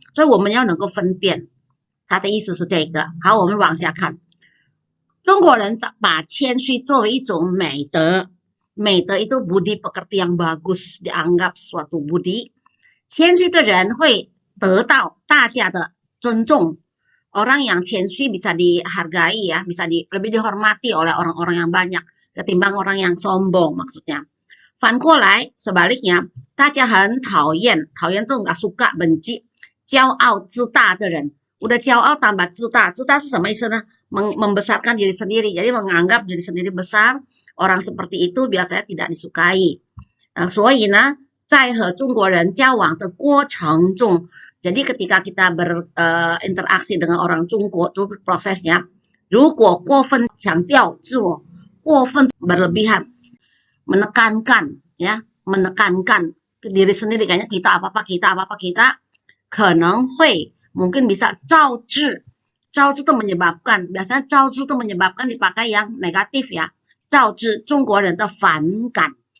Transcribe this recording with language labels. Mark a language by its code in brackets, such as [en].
[zh] 所以我们要能够分辨。他的意思是这个。好，我们往下看。中国人把谦虚作为一种美德。美德 [id] itu budi pekerti yang bagus, dianggap suatu budi。 [zh] 谦虚的人会得到大家的尊重。 [id] Orang yang [zh] 谦虚 [id] bisa dihargai ya, bisa lebih dihormati oleh orang-orang yang banyak ketimbang orang yang sombong maksudnya。 [zh] 反过来 sebaliknya， 大家很讨厌， 讨厌 [id] itu nggak suka, benci [zh] 骄傲自大的人。 Udah 骄傲 tambah 自大， 自大是什么意思呢？ [id] membesarkan diri sendiri, jadi menganggap diri sendiri besar. Orang seperti itu biasanya tidak disukai。 [zh] 所以呢，在和中国人交往的过程中， [id] jadi ketika kita berinteraksi dengan orang Jungko itu prosesnya， [zh] 如果过分强调自我， [id] 过分berlebihan， menekankan ya, menekankan diri sendiri, kayaknya kita apa-apa kita， 可能会 mungkin bisa 招致， 招致 itu menyebabkan， biasanya 招致 itu menyebabkan dipakai yang negatif ya， [zh] 招致中国人的反感。